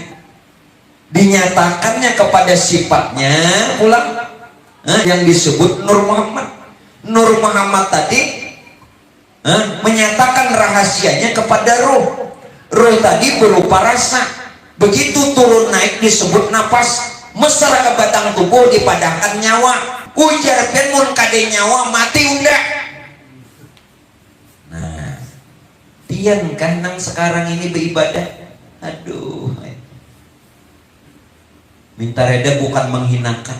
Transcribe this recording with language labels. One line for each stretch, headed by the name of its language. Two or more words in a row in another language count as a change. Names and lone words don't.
Banjar: Dinyatakannya kepada sifatnya pulang yang disebut Nur Muhammad. Nur Muhammad tadi menyatakan rahasianya kepada ruh. Ruh tadi berupa rasa. Begitu turun naik disebut nafas. Mesra ke batang tubuh dipadahkan nyawa. Ujar mun kade nyawa mati undak. Nah, tiang kan nang sekarang ini beribadah. Aduh.
Indonesian: Minta reda bukan menghinakan.